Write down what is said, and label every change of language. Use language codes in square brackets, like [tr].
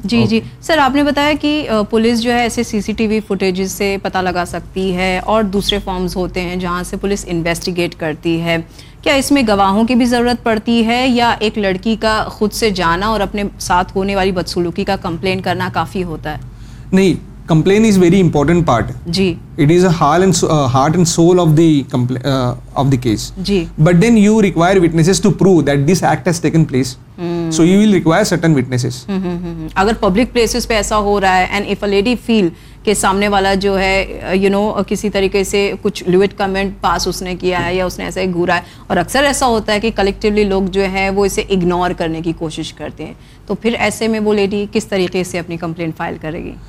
[ur] جی جی سر, آپ نے بتایا کہ پولیس جو ہے ایسے سی سی ٹی وی فوٹیج سے پتا لگا سکتی ہے اور دوسرے فارمز ہوتے ہیں جہاں سے پولیس انویسٹیگیٹ کرتی ہے, کیا اس میں گواہوں کی بھی ضرورت پڑتی ہے یا ایک لڑکی کا خود سے جانا اور اپنے ساتھ ہونے والی بدسلوکی کا کمپلین کرنا کافی ہوتا ہے؟ [en] نہیں, complain is very important part. [ur] جی, [en] It is heart and soul of the of the case. [ur] جی, [en] But then you require witnesses to prove that this act has taken place, so you will require certain witnesses. [ur] اگر public places پہ ایسا ہو رہا ہے [en] and if a lady feel [ur] کہ سامنے والا جو ہے یو نو کسی طریقے سے کچھ لیوڈ کمنٹ پاس اس نے کیا ہے یا اس نے ایسا گھورا ہے, اور اکثر ایسا ہوتا ہے کہ کلیکٹیولی لوگ جو ہیں وہ اسے اگنور کرنے کی کوشش کرتے ہیں, تو پھر ایسے میں وہ لیڈی کس طریقے سے اپنی کمپلینٹ فائل کرے گی؟